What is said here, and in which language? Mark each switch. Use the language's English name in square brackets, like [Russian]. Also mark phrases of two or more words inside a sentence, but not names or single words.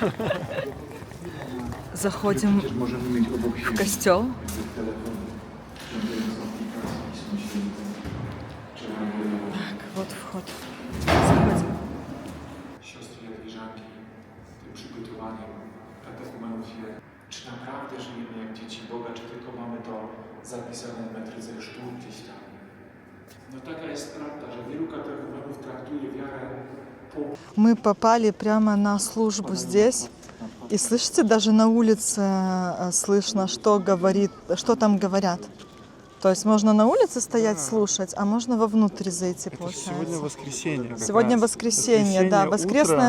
[Russian] Заходим в костел. Так, вот вход. Заходим. [Polish] Siostry Jadwiżanki, tym przygotowaniem katechumenów wie, czy naprawdę żyjemy jak dzieci Boga, czy tylko mamy to zapisane w metryce chrztu gdzieś tam. No taka jest prawda, że wielu katechumenów traktuje wiarę po... [Russian] Мы попали прямо на службу здесь. И слышите, даже на улице слышно, что там говорят. То есть можно на улице стоять, слушать, а можно вовнутрь зайти, получается. Сегодня воскресенье. Сегодня воскресенье, да, воскресная